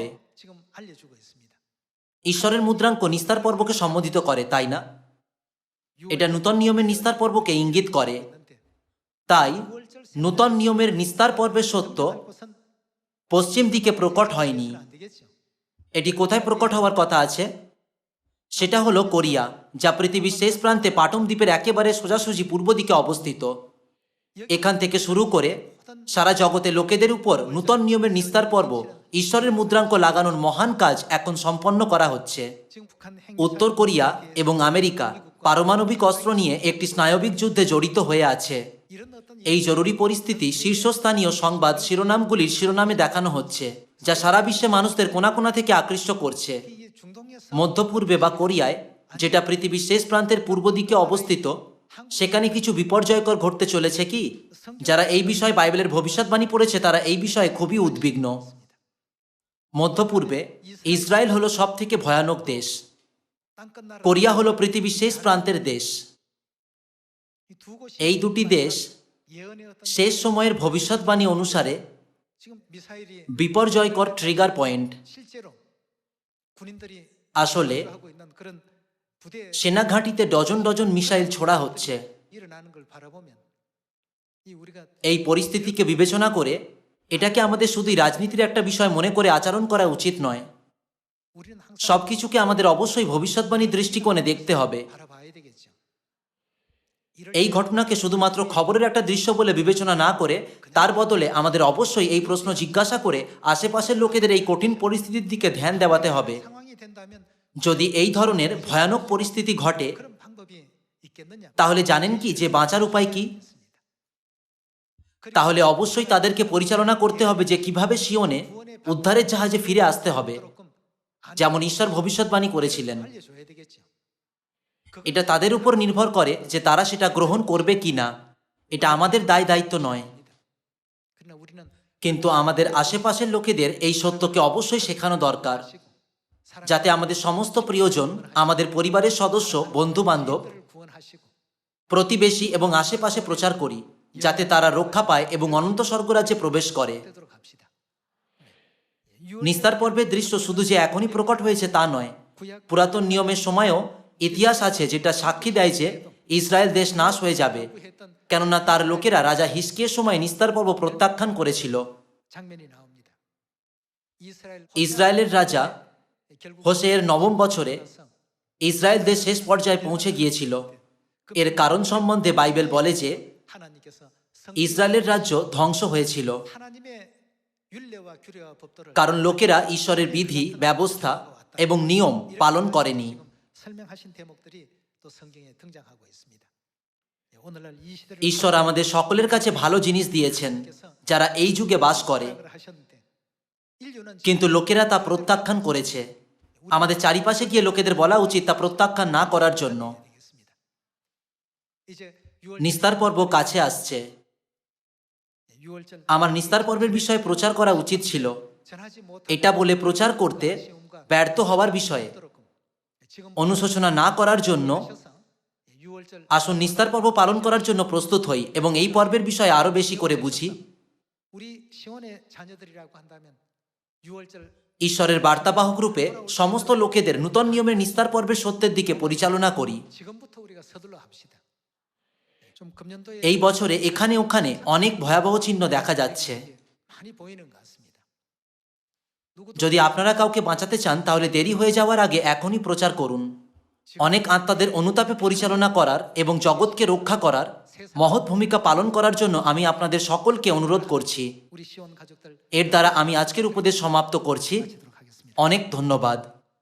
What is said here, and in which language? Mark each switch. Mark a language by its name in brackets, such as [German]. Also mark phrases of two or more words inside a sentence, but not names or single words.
[Korean] 지금 알려주고 있습니다. [Bangla] ঈশ্বরের মুদ্রাঙ্ক নিস্তার পর্বকে সম্বোধিত করে, তাই না? এটা নূতন নিয়মের নিস্তার পর্বকে ইঙ্গিত করে। তাই নূতন নিয়মের নিস্তার পর্বের সত্য পশ্চিম দিকে প্রকট হয়নি। [Korean] 안 되겠죠. [Bangla] এটি কোথায় প্রকট হওয়ার কথা আছে? সেটা হলো কোরিয়া, যা পৃথিবীর শেষ প্রান্তে পাটম দ্বীপের একেবারে সোজাসুজি পূর্ব দিকে অবস্থিত। এখান থেকে শুরু করে সারা জগতে লোকেদের উপর নূতন নিয়মের নিস্তার পর্ব, ঈশ্বরের মুদ্রাঙ্ক লাগানোর মহান কাজ এখন সম্পন্ন করা হচ্ছে। [Korean] 지금 북한 [Bangla] উত্তর কোরিয়া এবং আমেরিকা পারমাণবিক অস্ত্র নিয়ে একটি স্নায়বিক যুদ্ধে জড়িত হয়ে আছে। [Korean] 이런 어떤 [Bangla] এই জরুরি পরিস্থিতি শীর্ষস্থানীয় সংবাদ শিরোনামগুলির শিরোনামে দেখানো হচ্ছে, যা সারা বিশ্বে মানুষদের কোনা কোনা থেকে আকৃষ্ট করছে। [Korean] 이 중동에서 [Bangla] মধ্য পূর্বে বা কোরিয়ায়, যেটা পৃথিবীর শেষ প্রান্তের পূর্ব দিকে অবস্থিত, সেখানে কিছু বিপর্যয়কর ঘটতে চলেছে কি? যারা এই বিষয়ে বাইবেলের ভবিষ্যৎবাণী পড়েছে তারা এই বিষয়ে খুবই উদ্বিগ্ন। মধ্য পূর্বে ইসরায়েল হলো সব থেকে ভয়ানক দেশ, [Korean] 땅끝나라 [Bangla] কোরিয়া হলো পৃথিবীর শেষ প্রান্তের দেশ। [Korean] 이두 곳이 [Bangla] এই দুটি দেশ [Korean] 예언의 어떤 [Bangla] শেষ সময়ের ভবিষ্যৎবাণী অনুসারে [Korean] 지금 미사일이 [Bangla] বিপর্যয়কর [English] trigger point. [Korean] 실제로 군인들이 [Bangla] আসলে [Korean] 하고 있는 그런 부대 [Bangla] সেনাঘাঁটিতে ডজন ডজন মিসাইল ছোড়া হচ্ছে। [Korean] 일어나는 걸 바라보면 이 우리가 [Bangla] এই পরিস্থিতিকে বিবেচনা করে এটাকে আমাদের শুধুই রাজনীতির একটা বিষয় মনে করে আচরণ করা উচিত নয়। [Korean] 우리는 항상 [Bangla] সবকিছুকে আমাদের অবশ্যই ভবিষ্যৎবাণীর দৃষ্টিকোণে দেখতে হবে। [Korean] 바라봐야 되겠죠. 이럴 [Bangla] এই ঘটনাকে শুধুমাত্র খবরের একটা দৃশ্য বলে বিবেচনা না করে তার বদলে আমাদের অবশ্যই এই প্রশ্ন জিজ্ঞাসা করে আশেপাশের লোকেদের এই কঠিন পরিস্থিতির দিকে ধ্যান দেওয়াতে হবে। [Korean] 상황이 된다면 [Bangla] যদি এই ধরনের ভয়ানক পরিস্থিতি ঘটে, [Korean] 그런 방법이 있겠느냐? [Bangla] তাহলে জানেন কি যে বাঁচার উপায় কি? তাহলে অবশ্যই তাদেরকে পরিচালনা করতে হবে যে কিভাবে সিওনে উদ্ধারের জাহাজে ফিরে আসতে হবে, যেমন ঈশ্বর ভবিষ্যৎবাণী করেছিলেন। [Korean] 알려줘야 되겠죠. [Bangla] এটা তাদের উপর নির্ভর করে যে তারা সেটা গ্রহণ করবে কি না। এটা আমাদের দায় দায়িত্ব নয়, [Korean] 그러나 우리는 [Bangla] কিন্তু আমাদের আশেপাশের লোকেদের এই সত্যকে অবশ্যই শেখানো দরকার, যাতে আমাদের সমস্ত প্রিয়জন, আমাদের পরিবারের সদস্য, বন্ধু বান্ধব, [Korean] 그들을 구원하시고 [Bangla] প্রতিবেশী এবং আশেপাশে প্রচার করি, যাতে তারা রক্ষা পায় এবং অনন্ত স্বর্গরাজ্যে প্রবেশ করে। [Korean] 되도록 합시다. [Bangla] নিস্তার পর্বের দৃশ্য শুধু যে এখনই প্রকট হয়েছে তা নয়, [Korean] 구약 [Bangla] পুরাতন নিয়মের সময়ও ইতিহাস আছে যেটা সাক্ষী দেয় যে ইসরায়েল দেশ নাশ হয়ে যাবে, [Korean] 했던 [Bangla] কেননা তার লোকেরা রাজা হিজকিয়ের সময় নিস্তার পর্ব প্রত্যাখ্যান করেছিল। [Korean] 장면이 나옵니다. 이스라엘 [Bangla] ইসরায়েলের রাজা [Korean] 결국 [Bangla] হোসেয়ের নবম বছরে ইসরায়েল দেশ শেষ পর্যায়ে পৌঁছে গিয়েছিল। এর কারণ সম্বন্ধে বাইবেল বলে যে [Korean] 하나님께서 [Bangla] ইসরায়েলের রাজ্য ধ্বংস হয়েছিল, [Korean] 하나님의 율례와 규례와 법도를 [Bangla] কারণ লোকেরা ঈশ্বরের বিধি, ব্যবস্থা এবং নিয়ম পালন করেনি। [Korean] 지금 설명하신 대목들이 또 성경에 등장하고 있습니다. 예, 오늘날 이 시대를 [Bangla] ঈশ্বর আমাদের সকলের কাছে ভালো জিনিস দিয়েছেন যারা এই যুগে বাস করে, [Korean] 생각을 하셨는데 인류는 [Bangla] কিন্তু লোকেরা তা প্রত্যাখ্যান করেছে। আমাদের চারিপাশে গিয়ে লোকেদের বলা উচিত তা প্রত্যাখ্যান না করার জন্য। [Korean] 되겠습니다. 이제 6월 [Bangla] নিস্তার পর্ব কাছে আসছে। [Korean] 6월절 [Bangla] আমার নিস্তার পর্বের বিষয়ে প্রচার করা উচিত ছিল, [Korean] 전하지 못한 [Bangla] এটা বলে প্রচার করতে ব্যর্থ হওয়ার বিষয়ে [Korean] 지금 [Bangla] অনুশোচনা না করার জন্য [Korean] 하셔서 6월절 [Bangla] আসুন নিস্তার পর্ব পালন করার জন্য প্রস্তুত হই এবং এই পর্বের বিষয়ে আরো বেশি করে বুঝি। [Korean] 우리 시온의 자녀들이라고 한다면 6월절 [Bangla] ঈশ্বরের বার্তাবাহক রূপে সমস্ত লোকেদের নূতন নিয়মের নিস্তার পর্বের সত্যের দিকে পরিচালনা করি। [Korean] 지금부터 우리가 서둘러 합시다. 좀 금년도에 [Bangla] এই বছরে এখানে ওখানে অনেক ভয়াবহ চিহ্ন দেখা যাচ্ছে। [Korean] 많이 보이는 것 같습니다. 누구도 [Bangla] যদি আপনারা কাউকে বাঁচাতে চান তাহলে দেরি হয়ে যাওয়ার আগে এখনই প্রচার করুন। অনেক আত্মাদের অনুতাপে পরিচালনা করার এবং জগৎকে রক্ষা করার মহৎ ভূমিকা পালন করার জন্য আমি আপনাদের সকলকে অনুরোধ করছি। [Korean] 우리 시온 가족들 [Bangla] এর দ্বারা আমি আজকের উপদেশ সমাপ্ত করছি। [Korean] 마치도록 하겠습니다. [Bangla] অনেক ধন্যবাদ।